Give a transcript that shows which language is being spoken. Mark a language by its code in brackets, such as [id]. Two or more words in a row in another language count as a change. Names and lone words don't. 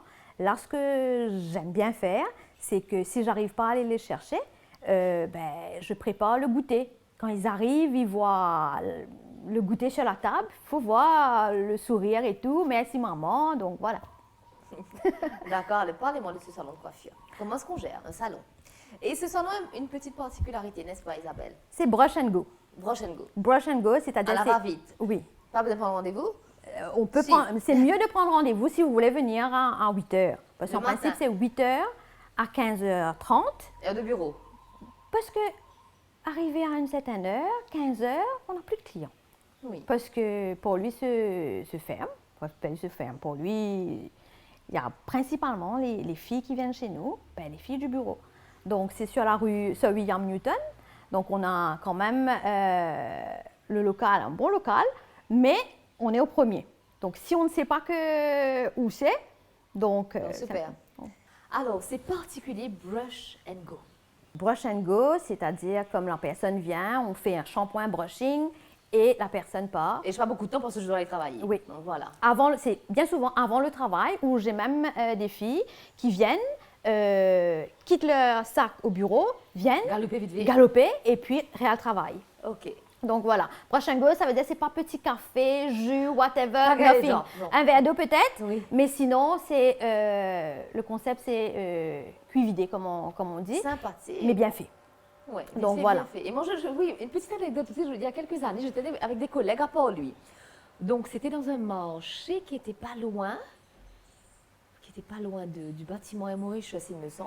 [fr] Là, ce que j'aime bien faire, c'est que si je n'arrive pas à aller les chercher, je prépare le goûter. Quand ils arrivent, ils voient le goûter sur la table. Il faut voir le sourire et tout. Merci maman, donc voilà. D'accord, parlez-moi de ce salon de coiffure. Comment est-ce qu'on gère un salon? Et ce salon a une petite particularité, n'est-ce pas Isabelle? C'est [en] brush and go. Brush and go. Brush and go, [fr] c'est-à-dire... À la va-vite. Oui. Pas besoin de prendre rendez-vous? On peut c'est mieux de prendre rendez-vous si vous voulez venir à 8 h. Parce qu'en principe, c'est 8 h à 15h30. Heure de bureau. Parce que arrivé à une certaine heure, 15 h, on n'a plus de clients. Oui. Parce que pour lui, se ferme. Pour lui, il y a principalement les filles qui viennent chez nous, les filles du bureau. Donc, c'est sur la rue Sir William Newton. Donc, on a quand même le local, un bon local, mais on est au premier. Donc, si on ne sait pas où c'est, donc... super. Alors, c'est particulier, [en] brush and go. Brush and go, [fr] c'est-à-dire comme la personne vient, on fait un shampoing brushing et la personne part. Et je n'ai pas beaucoup de temps parce que je dois aller travailler. Oui. Donc, voilà. C'est bien souvent avant le travail où j'ai même des filles qui viennent, quittent leur sac au bureau, viennent galoper et puis réel travail. OK. Donc voilà, [en] brush and go, [fr] ça veut dire c'est pas petit café, jus, [en] whatever, nothing. [fr] Un verre d'eau peut-être, mais sinon c'est le concept c'est cuit-vidé comme on dit. Sympathique. Mais bien fait. Oui, donc voilà. Bien fait. Et moi, oui, une petite anecdote aussi, il y a quelques années, j'étais avec des collègues à Port-Louis. Donc c'était dans un marché qui n'était pas loin du bâtiment Mauritius, il me semble.